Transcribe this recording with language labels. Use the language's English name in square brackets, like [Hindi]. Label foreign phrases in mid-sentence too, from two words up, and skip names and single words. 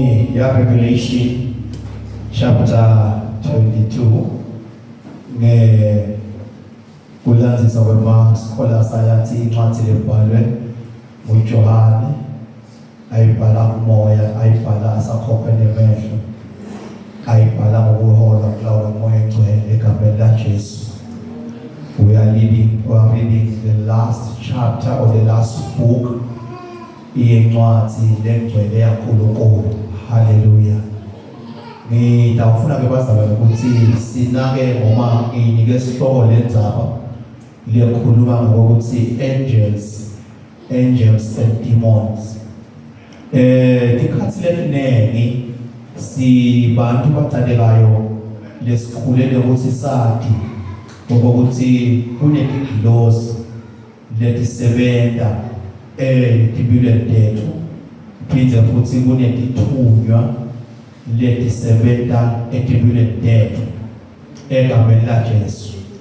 [Swati] ya Revelation chapter 22 kulandzisa kwema scholars ayathi incwadi lebhalwe nguJohane ayibhala umoya ayibhala asakhophe nemehlo ayibhala ngokuhola kulawula umoya engcwele egameni laJesu. [English] We are reading the last chapter or the last book [Swati] incwadi lengcwele yaNkulunkulu. Hallelujah. Ngitawufuna ke bazalwane ukuthi sinake ngoma nginike isihloko lendzaba liyakhuluma ngokuthi [English] angels and demons. [Swati] Tikhathi letinengi sibantu bathandekayo lesikhulele ukuthi sathi ukuthi kunetingilosi letisebenza empilweni tethu, phindze futhi kunetithunywa letisebenza empilweni tethu egameni laJesu.